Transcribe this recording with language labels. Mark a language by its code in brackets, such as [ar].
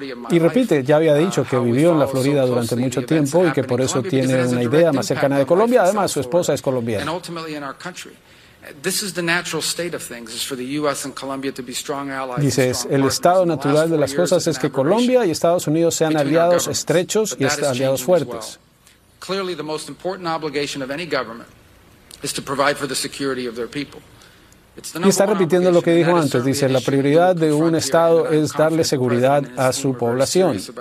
[es] Y repite, ya había dicho que vivió en la Florida durante mucho tiempo y que por eso tiene una idea más cercana de Colombia. Además, su esposa es colombiana. [en] And ultimately in our country. This is the natural state of things, is for the U.S. and Colombia to be strong allies. [es] Dice, el estado natural de las cosas es que Colombia y Estados Unidos sean aliados estrechos y aliados fuertes. [en] Clearly, the most important obligation of any government is to provide for the security of their people. [es] Y está repitiendo lo que dijo antes. Dice, la prioridad de un estado es darle seguridad a su población.